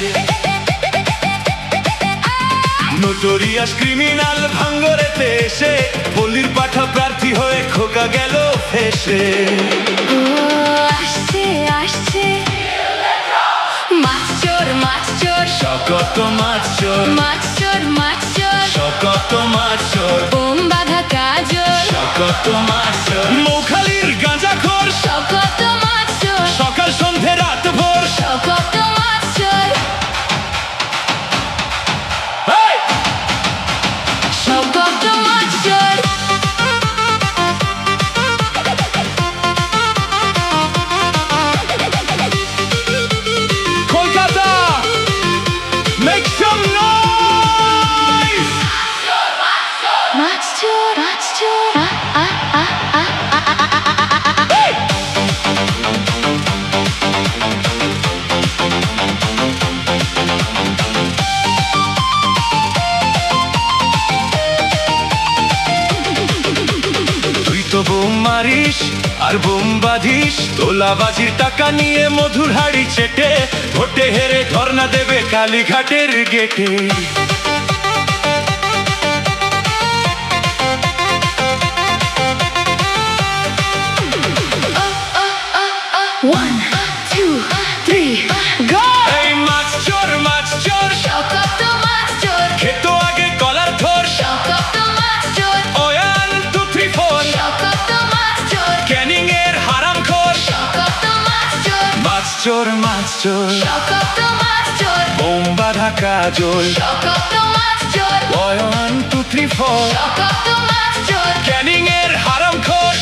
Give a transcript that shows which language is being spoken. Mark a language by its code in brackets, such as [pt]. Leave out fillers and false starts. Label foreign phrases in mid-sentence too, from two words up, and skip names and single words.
[en] notorious criminal [bn] ভাঙ্গরেতে এসে বলির পাঠা প্রার্থী হয়ে খোকা গেল ফেসে। আসছে আসছে মাছচোর মাছচোর শকত মাছচোর মাছচোর মাছচোর শকত মাছচোর বোম বাঁধা কাজল শকত মাছচোর মৌখালির গাঁজাখোর শকত মাছচোর সকাল সন্ধে রাত ভোর শকত মাছচোর হেই! শকত মাছচোর [en] কলকাতা make some noise! [bn] মাছচোর মাছচোর আ আ আ [en] Hey! [bn] তুই তো বোম মারিস আর বোম বাঁধিস, তোলাবাজির টাকা নিয়ে মধুর হাড়ি চেটে ভোটে হেরে ধর্ণা দেবে কালীঘাটের গেটে। [en] One, two, three, go! [bn] এই মাছচোর মাছচোর শকত মাছচোর খেতো আগে কলার থোর শকত মাছচোর 1 2 3 4 শকত মাছচোর ক্যানিং এর হারামখোর শকত মাছচোর মাছচোর মাছচোর শকত মাছচোর বোম বাঁধা কাজল শকত মাছচোর 1 2 3 4 শকত মাছচোর ক্যানিং এর হারামখোর